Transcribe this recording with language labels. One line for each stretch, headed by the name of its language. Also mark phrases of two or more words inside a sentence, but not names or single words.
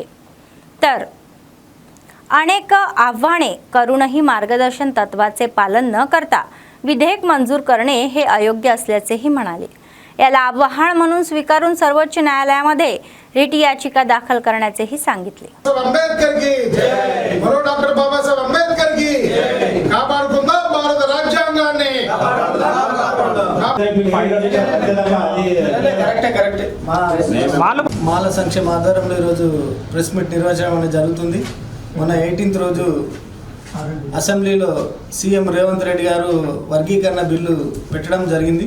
Marathi: तर अनेक आव्हाने करूनही मार्गदर्शन तत्वाचे पालन न करता विधेयक मंजूर करणे हे अयोग्य असल्याचेही म्हणाले. याला आव्हान म्हणून स्वीकारून सर्वोच्च न्यायालयामध्ये रिट याचिका दाखल करण्याचेही सांगितले.
Hindi: अंबेडकर की जय, मरो डॉक्टर बाबासाहेब अंबेडकर की जय,
Telugu: కాపాడుకుందాం భారత రాజ్యాంగాన్ని. మాల సంక్షేమ ఆధారంలో ఈరోజు ప్రెస్ మీట్ నిర్వహించడం అనేది జరుగుతుంది. మొన్న 18th రోజు అసెంబ్లీలో సీఎం రేవంత్ రెడ్డి గారు వర్గీకరణ బిల్లు పెట్టడం జరిగింది.